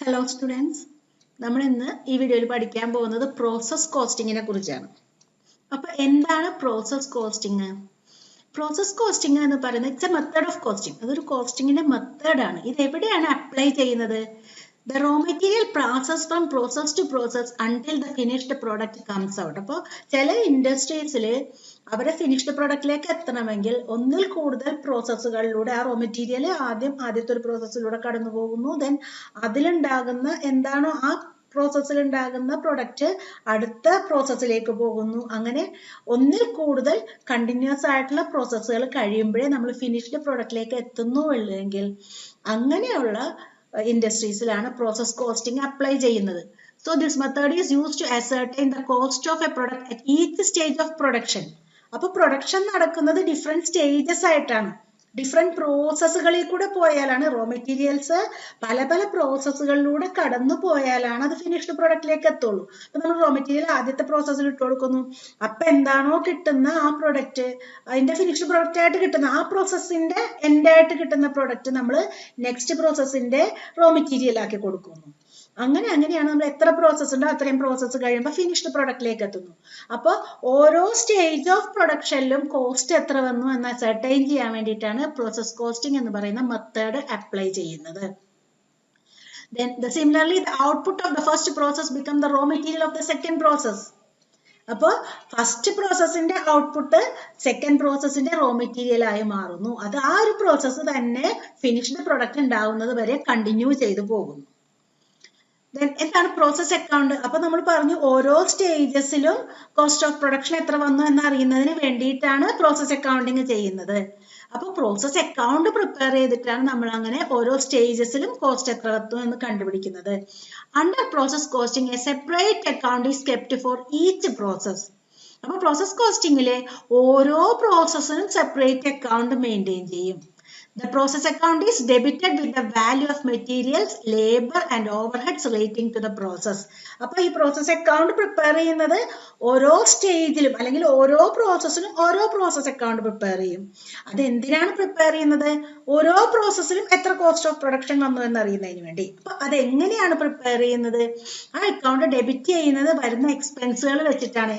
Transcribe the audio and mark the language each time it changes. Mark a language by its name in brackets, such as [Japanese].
[Malayalam] Students, നമ്മൾ ഇന്ന് ഈ വീഡിയോയിൽ പഠിക്കാൻ പോകുന്നത് പ്രോസസ് കോസ്റ്റിങ്ങിനെ കുറിച്ചാണ്. അപ്പോൾ എന്താണ് പ്രോസസ് കോസ്റ്റിംഗ്? പ്രോസസ് കോസ്റ്റിംഗ് എന്ന് പറയുന്നത് [English] It's a method of costing. [Malayalam] അതൊരു കോസ്റ്റിങ്ങിന്റെ മെത്തേഡാണ്. ഇത് എവിടെയാണ് അപ്ലൈ ചെയ്യുന്നത്? [English] The raw material process from process to process until the finished product comes out. [Malayalam] അപ്പോൾ ചില ഇൻഡസ്ട്രീസിൽ അവരെ ഫിനിഷ്ഡ് പ്രൊഡക്റ്റിലേക്ക് എത്തണമെങ്കിൽ ഒന്നിൽ കൂടുതൽ പ്രോസസ്സുകളിലൂടെ ആ റോ മെറ്റീരിയൽ ആദ്യത്തെ ഒരു പ്രോസസ്സിലൂടെ കടന്നു പോകുന്നു. ദെൻ അതിലുണ്ടാകുന്ന എന്താണോ ആ പ്രോസസ്സിൽ ഉണ്ടാകുന്ന പ്രൊഡക്റ്റ് അടുത്ത പ്രോസസ്സിലേക്ക് പോകുന്നു. അങ്ങനെ ഒന്നിൽ കൂടുതൽ കണ്ടിന്യൂസ് ആയിട്ടുള്ള പ്രോസസ്സുകൾ കഴിയുമ്പോഴേ നമ്മൾ ഫിനിഷ്ഡ് പ്രൊഡക്റ്റിലേക്ക് എത്തുന്നുള്ളെങ്കിൽ അങ്ങനെയുള്ള ഇൻഡസ്ട്രീസിലാണ് പ്രോസസ് കോസ്റ്റിംഗ് അപ്ലൈ ചെയ്യുന്നത്. [English] So this method is used to ascertain the cost of a product at each stage of production. [Malayalam] അപ്പോൾ പ്രൊഡക്ഷൻ നടക്കുന്നത് ഡിഫറെന്റ് സ്റ്റേജസ് ആയിട്ടാണ്. ഡിഫറെന്റ് പ്രോസസ്സുകളിൽ കൂടെ പോയാലാണ് റോ മെറ്റീരിയൽസ് പല പ്രോസസ്സുകളിലൂടെ കടന്നു പോയാലാണ് അത് ഫിനിഷ്ഡ് പ്രൊഡക്റ്റിലേക്ക് എത്തുള്ളൂ. അപ്പൊ നമ്മൾ റോ മെറ്റീരിയൽ ആദ്യത്തെ പ്രോസസ്സിൽ ഇട്ട് കൊടുക്കുന്നു. അപ്പൊ എന്താണോ കിട്ടുന്ന ആ പ്രൊഡക്റ്റ്, അതിന്റെ ഫിനിഷ്ഡ് പ്രൊഡക്റ്റ് ആയിട്ട് കിട്ടുന്ന ആ പ്രോസസ്സിന്റെ എൻഡ് ആയിട്ട് കിട്ടുന്ന പ്രൊഡക്റ്റ് നമ്മൾ നെക്സ്റ്റ് പ്രോസസ്സിന്റെ റോ മെറ്റീരിയൽ ആക്കി കൊടുക്കുന്നു. അങ്ങനെയാണ് നമ്മൾ എത്ര പ്രോസസ് ഉണ്ടോ അത്രയും പ്രോസസ്സ് കഴിയുമ്പോൾ ഫിനിഷ്ഡ് പ്രൊഡക്റ്റിലേക്ക് എത്തുന്നു. അപ്പോൾ ഓരോ സ്റ്റേജ് ഓഫ് പ്രൊഡക്ഷനിലും കോസ്റ്റ് എത്ര വന്നു എന്ന് അസർട്ടൈൻ ചെയ്യാൻ വേണ്ടിയിട്ടാണ് പ്രോസസ് കോസ്റ്റിംഗ് എന്ന് പറയുന്ന മെത്തേഡ് അപ്ലൈ ചെയ്യുന്നത്. [English] Then similarly the output of the first process become the raw material of the second process. [Malayalam] അപ്പോൾ first പ്രോസസ്സിന്റെ output second പ്രോസസ്സിന്റെ raw material ആയി മാറുന്നു. അത് ആ ഒരു പ്രോസസ്സ് തന്നെ ഫിനിഷ്ഡ് പ്രൊഡക്റ്റ് ഉണ്ടാവുന്നത് വരെ കണ്ടിന്യൂ ചെയ്തു പോകുന്നു. എന്താണ് പ്രോസസ് അക്കൗണ്ട്? അപ്പൊ നമ്മൾ പറഞ്ഞു ഓരോ സ്റ്റേജസിലും കോസ്റ്റ് ഓഫ് പ്രൊഡക്ഷൻ എത്ര വന്നു എന്ന് അറിയുന്നതിന് വേണ്ടിയിട്ടാണ് പ്രോസസ് അക്കൗണ്ടിങ് ചെയ്യുന്നത്. അപ്പൊ പ്രോസസ് അക്കൗണ്ട് പ്രിപ്പയർ ചെയ്തിട്ടാണ് നമ്മൾ അങ്ങനെ ഓരോ സ്റ്റേജസിലും കോസ്റ്റ് എത്ര വന്നു എന്ന് കണ്ടുപിടിക്കുന്നത്. [English] Under process costing a separate account is kept for each process. [Malayalam] അപ്പൊ പ്രോസസ് കോസ്റ്റിംഗിലെ ഓരോ പ്രോസസ്സിനും സെപ്പറേറ്റ് അക്കൗണ്ട് മെയിൻറ്റെയിൻ ചെയ്യും. [English] The process account is debited with the value of materials, labor and overheads relating to the process. [Malayalam] അപ്പൊ ഈ process account prepare ചെയ്യുന്നത് ഓരോ സ്റ്റേജിലും അല്ലെങ്കിൽ ഓരോ പ്രോസസ്സിനും ഓരോ പ്രോസസ് അക്കൗണ്ട് പ്രിപ്പയർ ചെയ്യും. അത് എന്തിനാണ് പ്രിപ്പയർ ചെയ്യുന്നത്? ഓരോ പ്രോസസ്സിലും എത്ര കോസ്റ്റ് ഓഫ് പ്രൊഡക്ഷൻ വന്നു എന്ന് അറിയുന്നതിന് വേണ്ടി. അപ്പൊ അതെങ്ങനെയാണ് പ്രിപ്പയർ ചെയ്യുന്നത്? ആ അക്കൗണ്ട് ഡെബിറ്റ് ചെയ്യുന്നത് വരുന്ന എക്സ്പെൻസുകൾ വെച്ചിട്ടാണ്.